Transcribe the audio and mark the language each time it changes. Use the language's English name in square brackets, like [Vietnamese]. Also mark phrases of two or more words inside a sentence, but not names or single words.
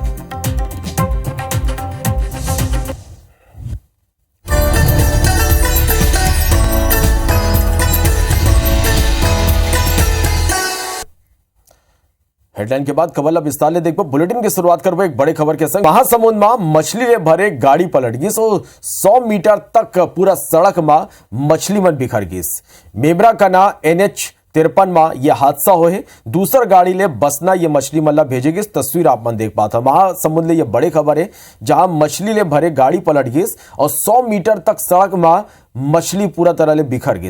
[Chhattisgarhi] हेडलाइन के बाद खबर विस्तार ले देखो। बुलेटिन की शुरुआत करबो एक बड़े खबर के संग। महासमुंद में मछली ले भरे गाड़ी पलट गई। 100 मीटर तक पूरा सड़क में मछली मन बिखर गई। मेमरा का ना NH-53 में यह हादसा हो है। दूसर गाड़ी ले बसना ये मछली मल्ला भेजेगी। तस्वीर आप मन देख पाते। महासमुंद ले ये बड़े खबर है जहां मछली ले भरे गाड़ी पलट गई और 100 मीटर तक सड़क में मछली पूरा तरह ले बिखर गई।